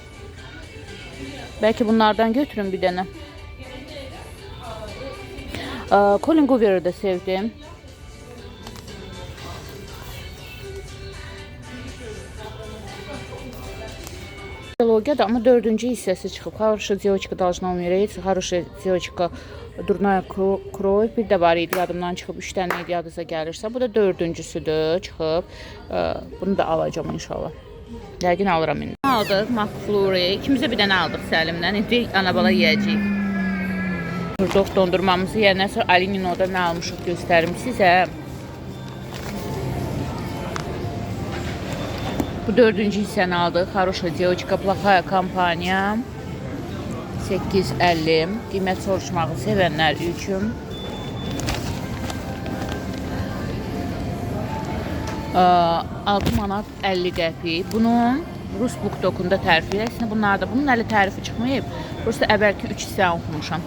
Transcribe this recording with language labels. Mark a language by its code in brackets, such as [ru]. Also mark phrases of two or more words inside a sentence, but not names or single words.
[az] Belki bunlardan götürün bir dənə. Colin Hoover'ı da sevdim. Trilogiya da, amma 4-cü hissəsi çıxıb. [ru] Хорошая девочка должна умереть, хорошая девочка, дурная кровь. [az] Bir də var idi, yadımdan çıxıb. 3 dənə idi, yadınıza gəlirsə. Bu da 4-cüsüdür, çıxıb. Bunu da alacağım inşallah. Yəqin alıram indi. Aldıq McFlurry. İkimizə bir dənə aldıq Səlimdən. İndi anabala yeyəcəyik. Durduq dondurmamızı yeyəndən sonra Nino'da nə almışıq göstərim sizə. Bu 4-cü hissəni aldıq. [ru] Хорошая девочка, плохая компания. [az] 8.50. Qiymət soruşmağı sevənlər üçün. 6 manat 50 qəpik. Bunun Rus Bookdokunda tərifli. Əslində bunlarda bunun hələ tərifi çıxmayıb. Burası əvvəlki 3 hissəni oxumuşam.